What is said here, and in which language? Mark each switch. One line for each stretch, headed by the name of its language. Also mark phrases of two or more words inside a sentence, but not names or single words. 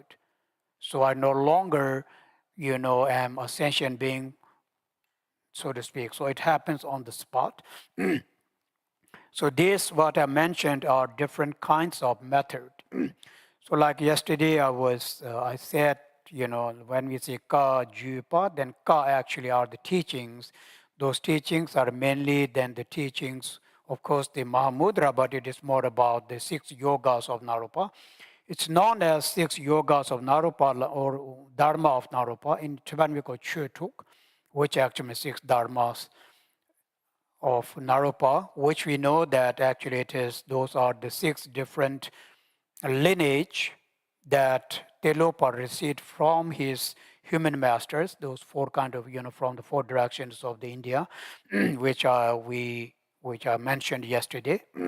English: So I no longer, am a sentient being, so to speak. So it happens on the spot. So this, what I mentioned, are different kinds of method. So like yesterday, I said, when we say ka, ju, pa, then ka actually are the teachings. Those teachings are mainly then the teachings, of course, the Mahamudra, but it is more about the 6 yogas of Naropa. It's known as 6 yogas of Naropa or Dharma of Naropa. In Tibetan, we call Chötuk, which actually means 6 dharmas of Naropa, which we know that actually those are the 6 different lineage that Tilopa received from his human masters, those 4 kind of, from the 4 directions of the India, which I mentioned yesterday.